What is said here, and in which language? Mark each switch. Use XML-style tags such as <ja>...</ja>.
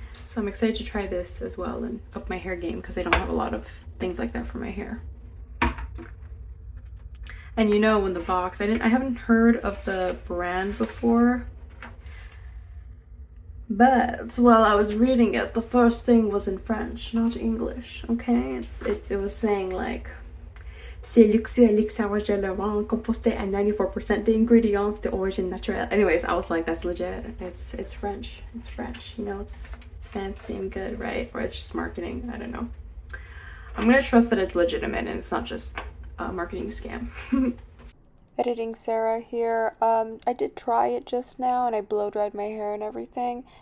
<en>So I'm excited to try this as well and up my hair game because I don't have a lot of things like that for my hair. And you know, in the box, I haven't heard of the brand before, but while I was reading it, the first thing was in French, not English. Okay, it was saying like,</en> <fr>c'est luxueux elixir de Laurent composté à 94% d'ingrédients d'origine naturelle.</fr> <en>Anyways, I was like, that's legit. It's French. It's French. You know, it's fancy and good, right? Or it's just marketing. I don't know. I'm gonna trust that it's legitimate and it's not just a marketing scam. Editing Sarah here. I did try it just now and I blow dried my hair and everything.</en>